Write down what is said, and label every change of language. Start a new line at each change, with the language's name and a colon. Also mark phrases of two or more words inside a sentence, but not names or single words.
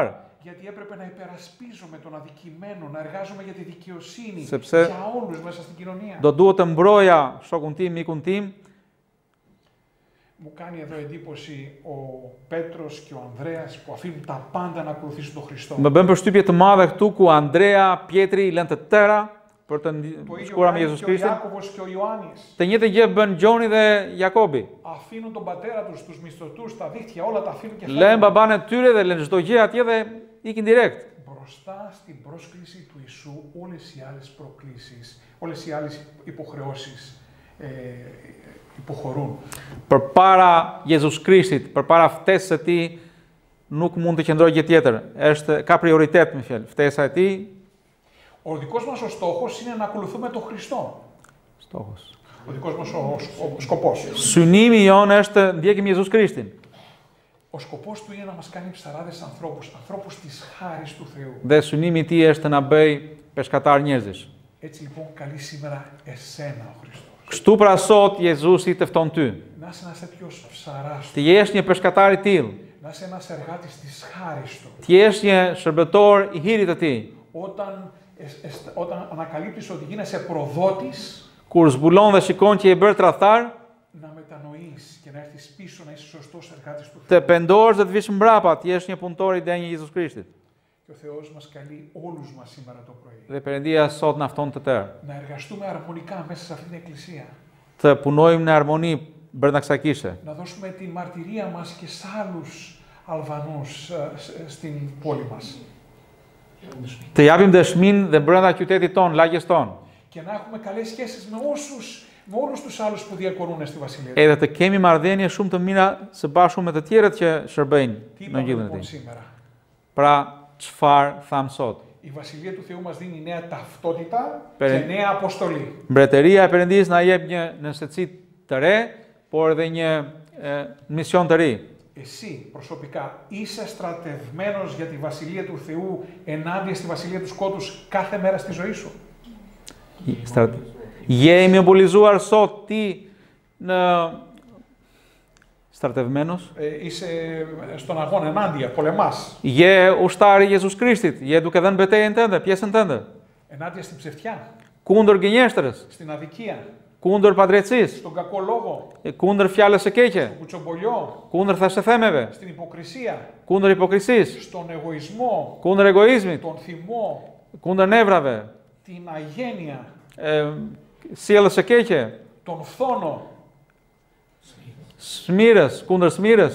Greek: Γιατί έπρεπε να υπερασπίζομαι τον αδικημένο, να εργάζομαι για τη δικαιοσύνη
Albanian: Sepse
Greek: για όλους μέσα στην κοινωνία.
Albanian: Do duhet të mbroja shokun tim, mikun tim.
Greek: Μου κάνει εδώ εντύπωση ο Πέτρος και ο Ανδρέας που αφήνουν τα πάντα να ακολουθήσουν τον Χριστό.
Albanian: Më bën përshtypje të madhe këtu ku Andrea, Pietri lënë të tëra për të
Greek: Το ίδιο
Albanian: shkuar me
Greek: κάνει
Albanian: Jezus
Greek: και ο
Albanian: Krishtin.
Greek: Ιάκωβος και ο Ιωάννης.
Albanian: Të njëjtën gjë bën Gjoni dhe Jakobi.
Greek: Αφήνουν τον πατέρα τους, τους μισθωτούς, τα δίχτυα, όλα τα αφήνουν και
Albanian: Lën
Greek: φεύγουν.
Albanian: baban e tyre dhe lën çdo gjë atje dhe ikin direkt.
Greek: Μπροστά στην πρόσκληση του Ιησού όλες οι άλλες προκλήσεις, όλες οι άλλες υποχρεώσεις υποχωρούν.
Albanian: Përpara Jezus Krishtit, përpara ftesës së tij, nuk mund të qëndrojë gjë tjetër. Ka prioritet me fjalë. Ftesa e tij,
Greek: Ο δικός μας ο στόχος είναι να ακολουθούμε τον Χριστό. stokos. Ο δικός μας ο σκοπός.
Albanian: Synimi jon është ndjekim Jezus Krishtin.
Greek: Ο σκοπός του είναι να μας κάνει ψαράδες ανθρώπους, ανθρώπους της χάρης του Θεού.
Albanian: Dhe synimi i tij është të na bëj peshkatar njerëzish.
Greek: Έτσι λοιπόν καλεί σήμερα εσένα ο Χριστός.
Albanian: Kështu pra sot Jezusi të fton ty.
Greek: Να είσαι ένας τέτοιος ψαράς
Albanian: Të
Greek: του,
Albanian: jesh një peshkatar i tillë.
Greek: να είσαι ένας εργάτης της χάρης του.
Albanian: Të jesh një shërbëtor i hirit të tij.
Greek: Όταν ανακαλύπτεις ότι γίνεσαι προδότης,
Albanian: Kur zbulon dhe shikon që je bërë tradhtar,
Greek: να μετανοείς και να έρθεις πίσω να είσαι σωστός εργάτης του
Albanian: të
Greek: Θεού.
Albanian: pendohesh dhe të vish mbrapa, të jesh një punëtor i denjë i Jezus Krishtit.
Greek: Και ο Θεός μας καλεί όλους μας σήμερα το πρωί
Albanian: Dhe Perëndia sot na fton të tërë.
Greek: να εργαστούμε αρμονικά μέσα σε αυτή την εκκλησία.
Albanian: Të punojmë në harmoni brenda kësaj kishe.
Greek: Να δώσουμε τη μαρτυρία μας και σε άλλους Αλβανούς στην πόλη μας.
Albanian: Të japim dëshminë dhe brenda qytetit ton, lagjes ton.
Greek: Και να έχουμε καλές σχέσεις με όλους τους άλλους που διακορούν στη βασιλεία.
Albanian: Edhe të kemi marrëdhënie shumë të mira së bashku me të tjerët që shërbejnë në gjillën e tij.
Greek: Σήμερα.
Albanian: Pra, çfarë tham sot?
Greek: Η Βασιλεία του Θεού μας δίνει νέα ταυτότητα και νέα αποστολή.
Albanian: Mbretëria e Perëndisë na jep një nënshëtësi të re, por edhe një mision të ri.
Greek: Εσύ προσωπικά είσαι στρατευμένος για τη Βασιλεία του Θεού ενάντια στη Βασιλεία του Σκότους κάθε μέρα στη ζωή σου.
Albanian: Jemi mobilizuar sot ti në στρατευμένος.
Greek: Είσαι στον αγώνα ενάντια, πολεμάς.
Albanian: Je ushtari i Jezus Krishtit, je duke dhënë betejën tënde, pjesën tënde.
Greek: Ενάντια στην ψευτιά.
Albanian: Kundër gënjeshtrës,
Greek: Στην αδικία.
Albanian: kundër padrejtësisë,
Greek: Στον κακό λόγο.
Albanian: kundër fjalës së keqe,
Greek: Στον κουτσομπολιό.
Albanian: kundër thashëthemeve,
Greek: Στην υποκρισία.
Albanian: kundër hipokrisisë,
Greek: Στον εγωισμό.
Albanian: kundër egoizmit,
Greek: Τον θυμό.
Albanian: kundër nevrave,
Greek: Την αγένεια.
Albanian: sjelljes së keqe,
Greek: Τον φθόνο.
Albanian: smirës, kundër smirës.